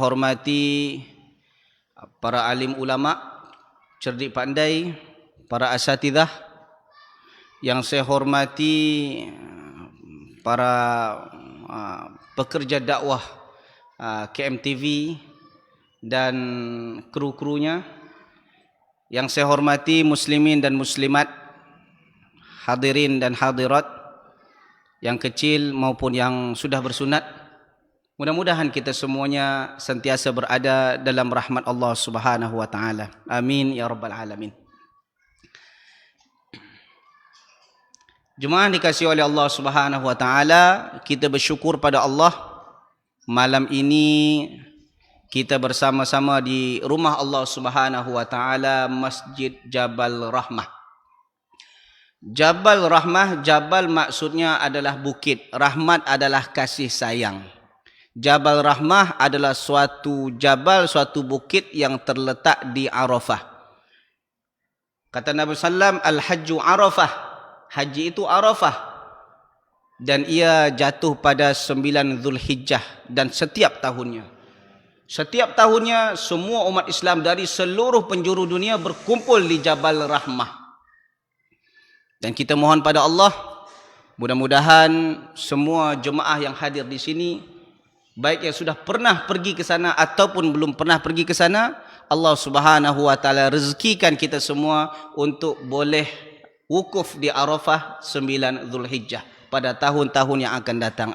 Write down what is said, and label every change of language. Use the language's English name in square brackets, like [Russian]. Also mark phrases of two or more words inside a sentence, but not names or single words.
[Malay] hormati para alim ulama cerdik pandai, para asatidzah, yang saya hormati para pekerja dakwah KMTV dan kru-krunya, yang saya hormati muslimin dan muslimat, hadirin dan hadirat, yang kecil maupun yang sudah bersunat. Mudah-mudahan kita semuanya sentiasa berada dalam rahmat [Arabic] الله سبحانه وتعالى. آمين يا رب العالمين. [Malay] Jemaah dikasihi oleh [Arabic] الله سبحانه وتعالى, [Malay] kita bersyukur pada Allah malam ini kita bersama-sama di rumah [Arabic] الله سبحانه وتعالى, [Malay] Masjid Jabal Rahmah. Jabal Rahmah, Jabal maksudnya adalah bukit, rahmat adalah kasih sayang. Jabal Rahmah adalah suatu jabal, suatu bukit yang terletak di Arafah. Kata Nabi sallam, [Arabic] الحج عرفة, [Malay] haji itu Arafah, dan ia jatuh pada 9 Zulhijjah. Dan setiap tahunnya semua umat Islam dari seluruh penjuru dunia berkumpul di Jabal Rahmah. Dan kita mohon pada Allah, mudah-mudahan semua jemaah yang hadir di sini, baik yang sudah pernah pergi ke sana ataupun belum pernah pergi ke sana, [Arabic] الله سبحانه وتعالى [Malay] rezekikan kita semua untuk boleh wukuf di Arafah 9 Zulhijjah pada tahun-tahun yang akan datang.